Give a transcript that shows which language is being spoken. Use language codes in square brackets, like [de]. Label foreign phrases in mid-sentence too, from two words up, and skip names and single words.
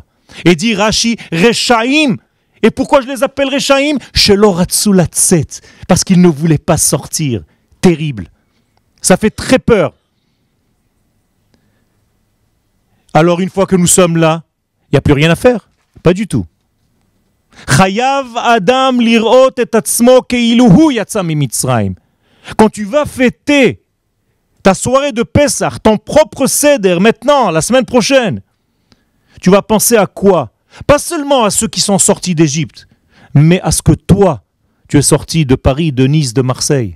[fr] Et dit Rashi, Rechaim. Et pourquoi je les appelle Rechaim? Parce qu'ils ne voulaient pas sortir. Terrible. Ça fait très peur. Alors une fois que nous sommes là, il n'y a plus rien à faire. Pas du tout. [he] חייב אדם לראות את עצמו כאילו הוא יצא ממצרים. [fr] Quand tu vas fêter ta soirée de Pessah, ton propre Seder, maintenant, la semaine prochaine, tu vas penser à quoi? Pas seulement à ceux qui sont sortis d'Égypte, mais à ce que toi, tu es sorti de Paris, de Nice, de Marseille.